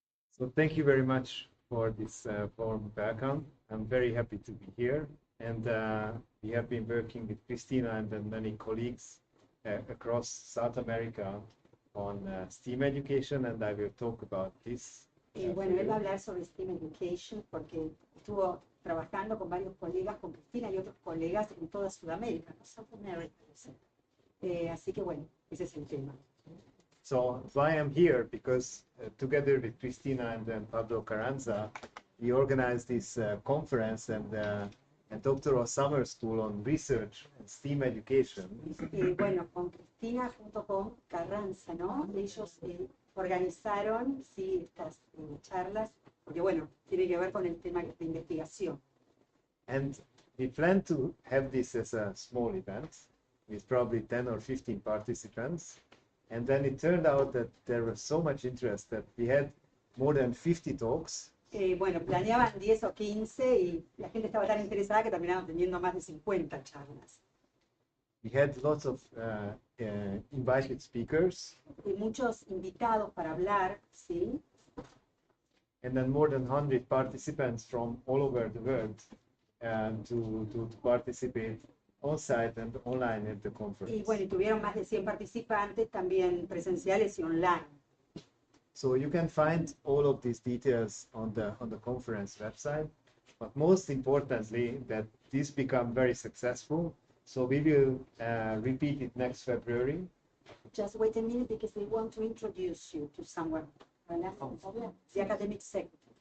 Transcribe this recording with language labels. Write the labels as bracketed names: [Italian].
[English] So thank you very much for this warm welcome. I'm very happy to be here. And we have been working with Christina and then many colleagues across South America on STEAM education, and I will talk about this. [Spanish] Y bueno, él va a hablar sobre STEAM Education porque estuvo trabajando con varios colegas, con Cristina y otros colegas en toda Sudamérica, no South America. Así que bueno, ese es el tema. [English] So why I'm here, because together with Cristina and then Pablo Carranza, we organized this conference and doctoral summer school on research and STEAM education. [Spanish] Bueno, con Cristina junto con Carranza, ¿no? Ellos organizaron, sí, estas charlas, porque bueno, tiene que ver con el tema de investigación. [English] And we plan to have this as a small event with probably 10 or 15 participants. And then it turned out that there was so much interest that we had more than 50 talks. [Spanish] Bueno, planeaban 10 o 15 y la gente estaba tan interesada que terminaron teniendo más de 50 charlas. [English] We had lots of invited speakers. [Spanish] Y muchos invitados para hablar, ¿sí? [English] And then more than 100 participants from all over the world to participate on-site and online at the conference. [Spanish] Y bueno, y tuvieron más de 100 participantes, también presenciales y online. [English] So you can find all of these details on the conference website, but most importantly that this become very successful. So we will repeat it next February. Just wait a minute because they want to introduce you to someone. The academic sector.